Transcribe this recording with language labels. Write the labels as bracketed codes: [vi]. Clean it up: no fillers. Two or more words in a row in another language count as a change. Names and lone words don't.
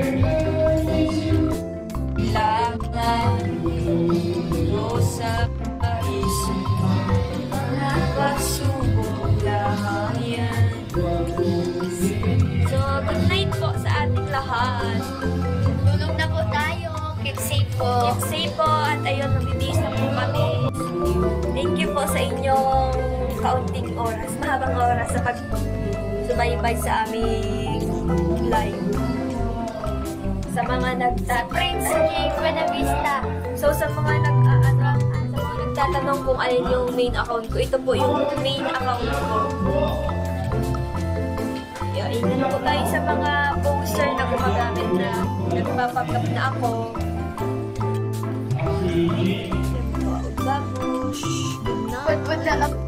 [tl] Laban mo sa isip, pagsubok lang yan. So, [en] good night [tl] po sa ating lahat. Tulog na po tayo. [en] Keep safe [tl] po. [en] Keep safe [tl] po at ayun, magbibihis na po kami. [en] Thank you [tl] po sa inyong kaunting oras, mahabang oras sa pag-subaybay sa aming live. Sa mga Prince King Buena Vista. So sa mga nagtatanong kung alin yung main account ko, ito po yung main account ko. Ingat po tayo sa mga poster na gumagamit na nagpapagap na ako. Vamos.